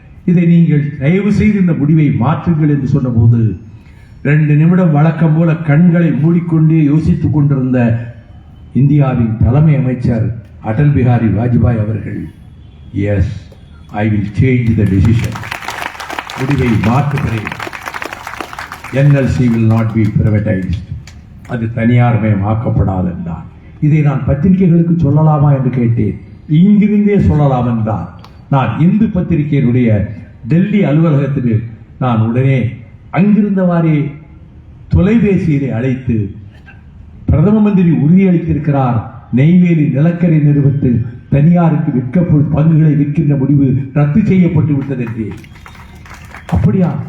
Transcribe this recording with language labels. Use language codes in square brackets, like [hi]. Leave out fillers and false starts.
[ta] இதை நீங்கள் தயவு செய்து இந்த முடிவை மாற்றுங்கள் என்று சொன்னபோது 2 நிமிடம் வழக்கம் போல கண்களை மூடிக்கொண்டே யோசித்துக் கொண்டிருந்த இந்தியாவின் தலைமை அமைச்சர் அடல் பிஹாரி வாஜ்பாய் அவர்கள், [en] yes, I will change the decision, [ta] முடிவை மாற்றுகிறேன். [en] NLC will not be privatized, [ta] அது தனியார்மயமாக்கப்படாது என்றார். இதை நான் பத்திரிகைகளுக்கு சொல்லலாமா என்று கேட்டேன். இங்கிருந்தே சொல்லலாம் என்றார். நான் இந்து பத்திரிகையினுடைய டெல்லி அலுவலகத்துக்கு நான் உடனே அங்கிருந்தவாறே தொலைபேசியிலே அழைத்து, பிரதம மந்திரி உறுதியளித்திருக்கிறார், நெய்வேலி நிலக்கரி நிறுவனத்தில் தனியாருக்கு விற்கப்படும் பங்குகளை விற்கின்ற முடிவு ரத்து செய்யப்பட்டு விட்டது என்றேன். அப்படியா?